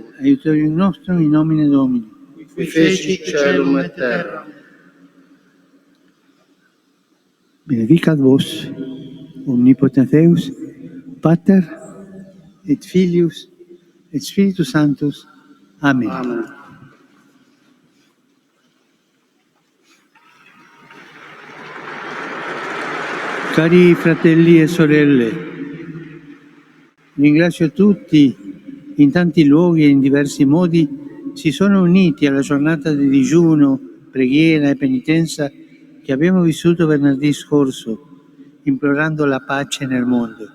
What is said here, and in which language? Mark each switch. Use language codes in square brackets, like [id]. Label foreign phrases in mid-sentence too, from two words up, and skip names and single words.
[la] Aiutorium nostrum in nomine Domini. Qui feci caelum et terra. Benedicat vos, omnipotens Deus, Pater et Filius et Spiritus Sanctus. Amen. Amen. [it] Cari fratelli e sorelle, ringrazio tutti in tanti luoghi e in diversi modi si sono uniti alla giornata di digiuno, preghiera e penitenza che abbiamo vissuto venerdì scorso, implorando la pace nel mondo.